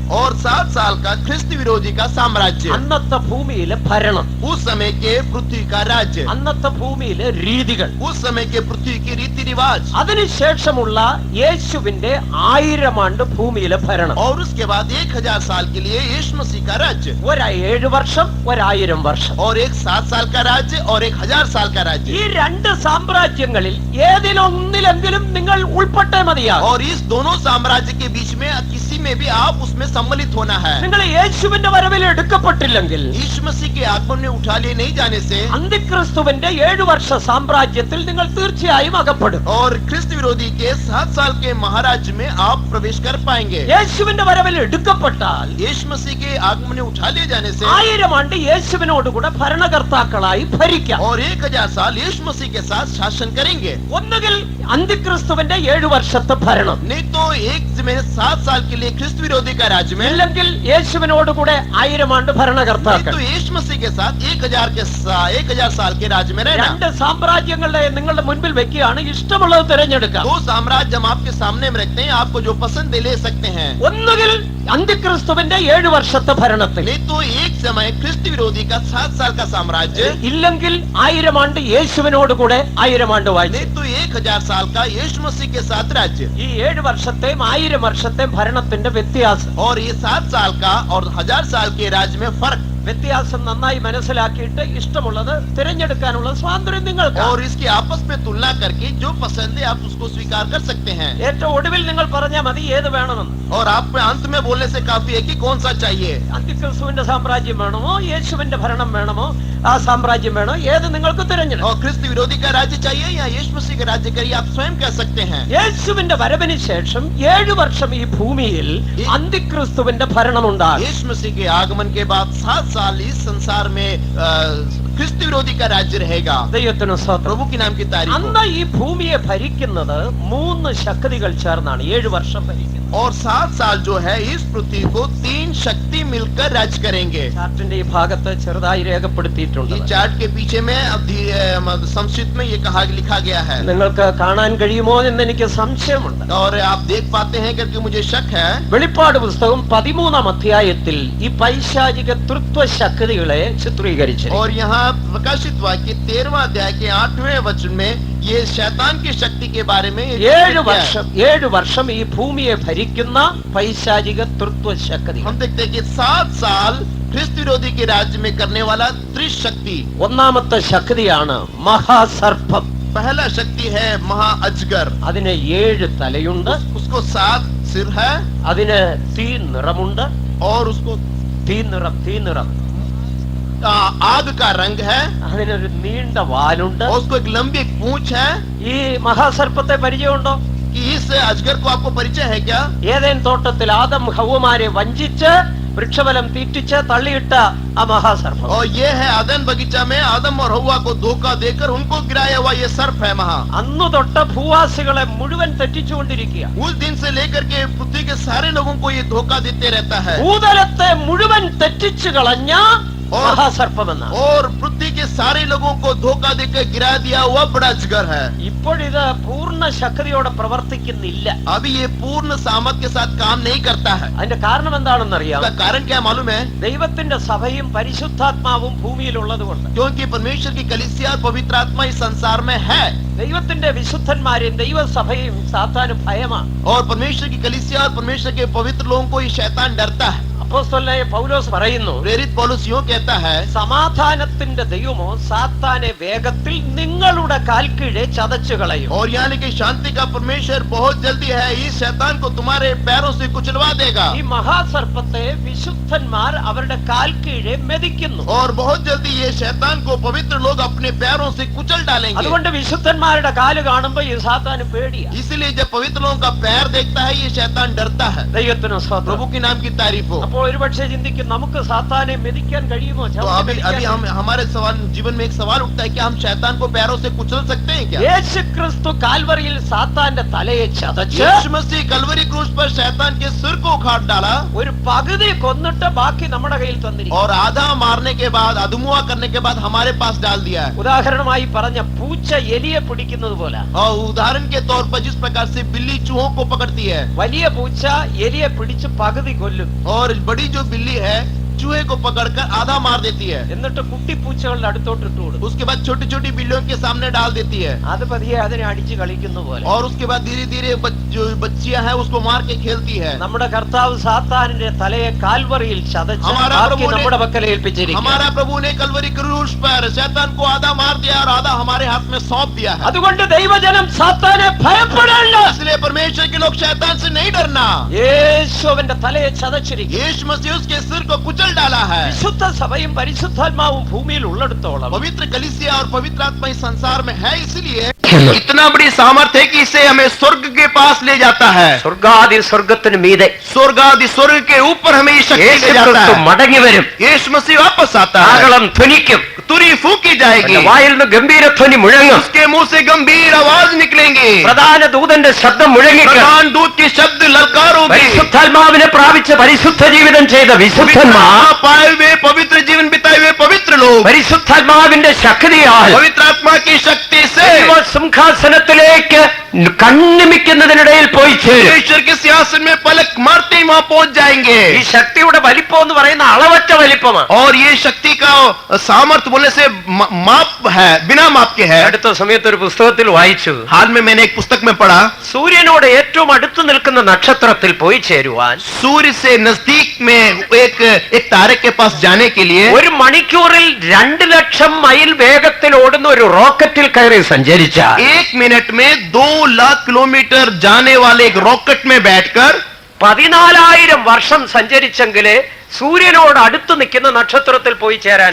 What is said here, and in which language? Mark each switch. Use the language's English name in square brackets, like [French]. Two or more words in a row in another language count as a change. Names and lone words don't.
[Hindi] और 7 साल का ख्रिस्त विरोधी का साम्राज्य, [Malayalam] അന്നത്തെ ഭൂമിയിലെ ഭരണം, [Hindi] उस समय के पृथ्वी का राज्य, [Malayalam] അന്നത്തെ ഭൂമിയിലെ രീതികൾ, [Hindi] उस समय के पृथ्वी की रीति रिवाज, [Malayalam] അതിനുശേഷമുള്ള യേശുവിന്റെ 1000 ആണ്ട് ഭൂമിയിലെ ഭരണം. [Hindi] और उसके बाद 1000 साल के लिए यीशु मसीह का राज्य, [Malayalam] 7 വർഷം 1000 വർഷം. [Hindi] और एक 7 साल का राज्य और 1000 साल का [Malayalam] ഈ [Hindi] राज्य। [Malayalam] 2 സാമ്രാജ്യങ്ങളിൽ ഏതിലൊന്നിലെങ്കിലും നിങ്ങൾ ഉൾപ്പെട്ടേ മതിയാകും. [Hindi] और इस दोनों साम्राज्य के बीच में किसी में भी आप उसमें सम्मिलित होना है। [Malayalam] നിങ്ങൾ യേശുവിന്റെ വരവിൽ എടുക്കപ്പെട്ടില്ലെങ്കിൽ [Hindi] यीशु मसीह के आगमन में उठा लिए नहीं जाने से [Malayalam] അന്തിക്രിസ്തുവിന്റെ 7 വർഷ സാമ്രാജ്യത്തിൽ നിങ്ങൾ തീർച്ചയായും അകപ്പെടും. [Hindi] और ख्रिस्त विरोधी के 7 साल के महाराज में आप प्रवेश कर पाएंगे। [Malayalam] യേശുവിന്റെ വരവിൽ എടുക്കപ്പെട്ടാൽ [Hindi] यीशु मसीह के आगमन में उठा लिए जाने से [Malayalam] 1000 ആണ്ട് യേശുവിനോട് കൂടെ ഭരണകർത്താക്കളായി ഭരിക്കാം. [Hindi] और 1000 साल यीशु मसीह के साथ शासन करेंगे। [Malayalam] ഒന്നുകിൽ അന്തിക്രിസ്തുവിന്റെ 7 വർഷത്തെ ഭരണം, [Hindi] नहीं तो एक में 7 साल के लिए ख्रिस्त विरोधी का राज्य में, [Malayalam] അല്ലെങ്കിൽ യേശുവിനോട് കൂടെ 1000 ആണ്ട് [Hindi] नहीं [Malayalam] ഭരണകർത്താക്കൾ. [Hindi] तो यीशु मसीह के साथ 1000 साल के राज्य में रहना। [Malayalam] 2 സാമ്രാജ്യങ്ങളുടെ നിങ്ങളുടെ മുൻപിൽ വെക്കുകയാണ്, ഇഷ്ടമുള്ളത് തിരഞ്ഞെടുക്കാം. [Hindi] 2 साम्राज्य हम आपके सामने में रखते हैं, आपको जो पसंद है ले सकते हैं। [Malayalam] ഒന്നുകിൽ അന്തിക്രിസ്തുവിന്റെ 7 വർഷത്തെ ഭരണത്തിൽ, [Hindi] नहीं तो एक समय ख्रिस्त विरोधी का 7 साल का साम्राज्य, [Malayalam] ഇല്ലെങ്കിൽ 1000 ആണ്ട് യേശുവിനോട് കൂടെ 1000 ആണ്ട് വാഴ്ച. [Hindi] नहीं तो 1000 साल का यीशु मसीह के साथ राज्य। [Malayalam] ഈ 7 വർഷത്തെയും 1000 വർഷത്തെയും ഭരണത്തിന്റെ വ്യത്യാസം [Hindi] और ये 7 साल का और 1000 साल के राज्य में फर्क, [Malayalam] വ്യത്യാസം നന്നായി മനസ്സിലാക്കിയിട്ട് ഇഷ്ടമുള്ളത് തിരഞ്ഞെടുക്കാനുള്ള സ്വാതന്ത്ര്യം നിങ്ങൾക്ക്. [Hindi] और इसकी आपस में तुलना करके जो पसंद है आप उसको स्वीकार कर सकते हैं। [Malayalam] ഏറ്റവും ഒടുവിൽ നിങ്ങൾ പറഞ്ഞാൽ മതി ഏത് വേണമെന്ന്. [Hindi] और आप अंत में बोलने से काफी है कि कौन सा चाहिए, [Malayalam] അന്തിക്രിസ്തുവിന്റെ സാമ്രാജ്യം വേണമോ യേശുവിന്റെ ഭരണം വേണമോ ആ സാമ്രാജ്യം വേണോ, ഏത് നിങ്ങൾക്ക് തിരഞ്ഞെടുക്കാം. [Hindi] और ख्रिस्त विरोधी का राज्य चाहिए या यीशु मसीह का राज्य करिए, आप स्वयं कह सकते हैं। [Malayalam] യേശുവിന്റെ വരവിന് ശേഷം 7 വർഷം ഈ ഭൂമിയിൽ അന്തിക്രിസ്തുവിന്റെ ഭരണം ഉണ്ടാകും. [Hindi] यीशु मसीह के आगमन के बाद 7 साल इस संसार में ख्रिस्त विरोधी का राज्य रहेगा। [Malayalam] ദൈവത്തിന് സ്തോത്രം. [Hindi] प्रभु के नाम की तारीफ हो। [Malayalam] അന്ന് ഈ ഭൂമിയെ ഭരിക്കുന്നത് 3 ശക്തികൾ ചേർന്നാണ് 7 വർഷം ഭരിക്കുന്നത്. [Hindi] और 7 साल जो है इस पृथ्वी को 3 शक्ति मिलकर राज्य करेंगे। [Malayalam] ചാർട്ടിന്റെ ഈ ഭാഗത്ത് ചെറുതായി രേഖപ്പെടുത്തിയിട്ടുണ്ട്. [Hindi] ये चार्ट के पीछे में संक्षिप्त में ये लिखा गया है, [Malayalam] നിങ്ങൾക്ക് കാണാൻ കഴിയുമോ എന്ന് എനിക്ക് സംശയമുണ്ട്. [Hindi] और आप देख पाते हैं करके मुझे शक है। [Malayalam] വെളിപ്പാട് പുസ്തകം 13-ാം അധ്യായത്തിൽ ഈ പൈശാചിക തൃത്വ ശക്തികളെ ചിത്രീകരിച്ചു. [Hindi] और यहाँ प्रकाशित वाक्य 13वां अध्याय के 8वें वचन में ये शैतान की शक्ति के बारे में [Malayalam] 7 വർഷം ഈ ഭൂമിയെ ഭരിക്കുന്ന പൈശാചിക തൃത്വ ശക്തി. [Hindi] हम देखते हैं कि 7 साल ख्रिस्त विरोधी के राज्य में करने वाला त्रिशक्ति। [Malayalam] ഒന്നാമത്തെ ശക്തിയാണ് മഹാസർപ്പം. [Hindi] पहला शक्ति है महा अजगर, [Malayalam] അതിന് 7 തലയുണ്ട്, [Hindi] उसको 7 सिर है, [Malayalam] അതിന് തീ നിറമുണ്ട്. [Hindi] और उसको [Malayalam] തീ നിറം [Hindi] आग का रंग है, [Malayalam] അതിനൊരു നീണ്ട വാലുണ്ട്. [Hindi] और उसको एक लंबी पूंछ है। [Malayalam] ഈ മഹാസർപ്പത്തെ പരിചയമുണ്ടോ? [Hindi] कि इस अजगर को आपको परिचय है क्या? [Malayalam] ഏതേൻ തോട്ടത്തിൽ ആദം ഹവ്വമാരെ വഞ്ചിച്ച് വൃക്ഷഫലം തീറ്റിച്ച് തള്ളിയിട്ട ആ മഹാസർപ്പം. [Hindi] और ये है आदन बगीचा में आदम और हव्वा को धोखा देकर उनको गिराया हुआ ये सर्प है महा। [Malayalam] അന്നു തൊട്ട് ഭൂവാസികളെ മുഴുവൻ തെറ്റിച്ചുകൊണ്ടിരിക്കുക. [Hindi] उस दिन से लेकर के पृथ्वी के सारे लोगों को ये धोखा देते रहता है। [Malayalam] ഭൂതലത്തെ മുഴുവൻ തെറ്റിച്ചു കളഞ്ഞ മഹാസർപ്പമെന്ന. [Hindi] और पृथ्वी के सारे लोगों को धोखा देकर गिरा दिया हुआ बड़ा अजगर है। [Malayalam] ഇപ്പോഴിത് പൂർണ്ണ ശക്തിയോടെ പ്രവർത്തിക്കുന്നില്ല. [Hindi] अभी ये पूर्ण सामर्थ के साथ काम नहीं करता है। [Malayalam] അതിന്റെ കാരണം എന്താണെന്നറിയാം? [Hindi] इसका कारण क्या मालूम है? [Malayalam] ദൈവത്തിന്റെ സഭയും പരിശുദ്ധാത്മാവും ഭൂമിയിലുള്ളത് കൊണ്ട്. [Hindi] क्योंकि परमेश्वर की कलीसिया और पवित्र आत्मा इस संसार में है। [Malayalam] ദൈവത്തിന്റെ വിശുദ്ധന്മാരെയും ദൈവസഭയും സാത്താന് ഭയമാണ്. [Hindi] और परमेश्वर की कलीसिया और परमेश्वर के पवित्र लोगों को ये शैतान डरता है। [Malayalam] അപ്പോസ്തലനായ പൗലോസ് പറയുന്നു, [Hindi] प्रेरित पौलुस यूं कहता है, [Malayalam] സമാധാനത്തിന്റെ ദൈവമോ സാത്താനെ വേഗത്തിൽ നിങ്ങളുടെ കാൽക്കീഴെ ചതച്ചു കളയും. [Hindi] और यानी कि शांति का परमेश्वर बहुत जल्दी है इस शैतान को तुम्हारे पैरों से कुचलवा देगा। [Malayalam] ഈ മഹാസർപ്പത്തെ വിശുദ്ധന്മാർ അവരുടെ കാൽക്കീഴെ മെതിക്കുന്നു. [Hindi] और बहुत जल्दी ये शैतान को पवित्र लोग अपने पैरों से कुचल डालेंगे। [Malayalam] അതുകൊണ്ട് വിശുദ്ധന്മാരുടെ കാല് കാണുമ്പോ ഈ സാത്താന് പേടിയാ. [Hindi] इसीलिए जब पवित्र लोगों का पैर देखता है ये शैतान डरता है। [Malayalam] ദൈവത്തിന് സ്തോത്രം. [Hindi] प्रभु के नाम की तारीफ हो। [Malayalam] അപ്പോൾ ഒരുപക്ഷെ ചിന്തിക്കും, നമുക്ക് സാത്താനെ മെതിക്കാൻ കഴിയുമോ? [Hindi] तो अभी हम हमारे जीवन में एक सवाल उठता है कि हम शैतान को पैरों से कुचल सकते हैं क्या? [Malayalam] യേശു ക്രിസ്തു കാൽവറിയിൽ സാത്താന്റെ തലയെ ചതച്ച് [Hindi] यीशु मसीह कलवरी क्रूस पर शैतान के सिर को उखाड़ डाला [Malayalam] ഒരു പകുതി കൊന്നിട്ട് ബാക്കി നമ്മുടെ കയ്യിൽ തന്നിരിക്കും. [Hindi] और आधा मारने के बाद अधमुआ करने के बाद हमारे पास डाल दिया है। [Malayalam] ഉദാഹരണമായി പറഞ്ഞ പൂച്ച എലിയെ പിടിക്കുന്നത് പോലെ. [Hindi] और उदाहरण के तौर पर जिस प्रकार से बिल्ली चूहों को पकड़ती है, [Malayalam] വലിയ പൂച്ച എലിയെ പിടിച്ച് പകുതി കൊല്ലും. [Hindi] और बड़ी जो बिल्ली है चूहे को पकड़कर आधा मार देती है, [Malayalam] എന്നിട്ട് കുട്ടി പൂച്ചകളുടെ അടുത്തോട്ട് ഇട്ടു കൊടുക്കും. [Hindi] उसके बाद छोटी छोटी बिल्लियों के सामने डाल देती है, [Malayalam] അത് പതിയെ അതിനെ അടിച്ച് കളിക്കുന്ന പോലെ. [Hindi] और उसके बाद धीरे धीरे जो बच्चियां हैं उसको मार के खेलती है. [Malayalam] നമ്മുടെ കർത്താവ് സാത്താനിന്റെ തലയെ കാൽവറിയിൽ ചതച്ച് [Hindi] हमारा [Malayalam] ബാക്കി [Hindi] प्रभु ने- [Malayalam] നമ്മുടെ പക്കൽ ഏൽപ്പിച്ചിരിക്കുന്നു. [Hindi] हमारा प्रभु ने कलवरी क्रूस पर शैतान को आधा मार दिया और आधा हमारे हाथ में सौंप दिया है. [Malayalam] അതുകൊണ്ട് ദൈവജനം സാത്താനെ ഭയപ്പെടേണ്ട. [Hindi] इसलिए परमेश्वर के लोग शैतान से नहीं डरना. [Malayalam] യേശു അവന്റെ തലയെ ചതച്ചിരിക്കുന്നു. [Hindi] यीशु मसीह उसके सिर को कुचल डाला है. [Malayalam] വിശുദ്ധ സഭയും പരിശുദ്ധാത്മാവും ഭൂമിയിൽ ഉള്ളിടത്തോളം [Hindi] पवित्र कलीसिया और पवित्र आत्मा इस संसार में है, इसलिए इतना बड़ी सामर्थ्य है कि इसे हमें स्वर्ग के पास ले जाता है. [Malayalam] സ്വർഗാദി സ്വർഗത്തിന് മീതെ [Hindi] स्वर्ग आदि स्वर्ग के ऊपर हमें ये शक्ति ले जाता [Malayalam] യേശുക്രിസ്തു [Hindi] है. [Malayalam] മടങ്ങി വരും. [Hindi] यीशु मसीह वापस आता है, [Malayalam] കാഹളം ധ്വനിക്കും. [Hindi] तुरी फूकी जाएगी, [Malayalam] അവന്റെ വായിൽ നിന്ന് ഗംഭീരധ്വനി മുഴങ്ങും. [Hindi] उसके मुंह से गंभीर आवाज निकलेंगी, [Malayalam] പ്രധാന ദൂതന്റെ ശബ്ദം മുഴങ്ങിക്കും. [Hindi] प्रधान दूत की शब्द ललकार होगी. [Malayalam] പരിശുദ്ധാത്മാവിനെ പ്രാപിച്ച് പരിശുദ്ധ ജീവിതം ചെയ്ത വിശുദ്ധന്മാർ [Hindi] पाए हुए पवित्र जीवन बिताए हुए पवित्र लोग [Malayalam] പരിശുദ്ധാത്മാവിന്റെ ശക്തിയാൽ [Hindi] पवित्र आत्मा की शक्ति से [Malayalam] ദൈവ സിംഹാസനത്തിലേക്ക് കണ്ണിമിക്കുന്നതിനിടയിൽ പോയി ചേരും. [Hindi] ईश्वर के सिंहासन में पलक मारते ही वहां पहुंच जाएंगे. [Malayalam] ഈ ശക്തിയുടെ വലിപ്പം എന്ന് പറയുന്ന അളവറ്റ വലിപ്പമാണ്. [Hindi] और ये शक्ति का सामर्थ्य बोलने से माप है, बिना माप के है. [Malayalam] അടുത്ത സമയത്ത് ഒരു പുസ്തകത്തിൽ വായിച്ചു, [Hindi] हाल में मैंने एक पुस्तक में पढ़ा, [Malayalam] സൂര്യനോട് ഏറ്റവും അടുത്ത് നിൽക്കുന്ന നക്ഷത്രത്തിൽ പോയി ചേരുവാൻ [Hindi] सूर्य से नजदीक में एक तारे के पास जाने के लिए [Malayalam] ഒരു മണിക്കൂറിൽ 2 ലക്ഷം മൈൽ വേഗത്തിൽ ഓടുന്ന ഒരു റോക്കറ്റിൽ കയറി സഞ്ചരിച്ചാൽ [Hindi] 1 मिनट में 2 लाख किलोमीटर जाने वाले एक रॉकेट में बैठकर [Malayalam] 14,000 വർഷം സഞ്ചരിച്ചെങ്കിലേ സൂര്യനോട് അടുത്ത് നിൽക്കുന്ന നക്ഷത്രത്തിൽ പോയി ചേരാൻ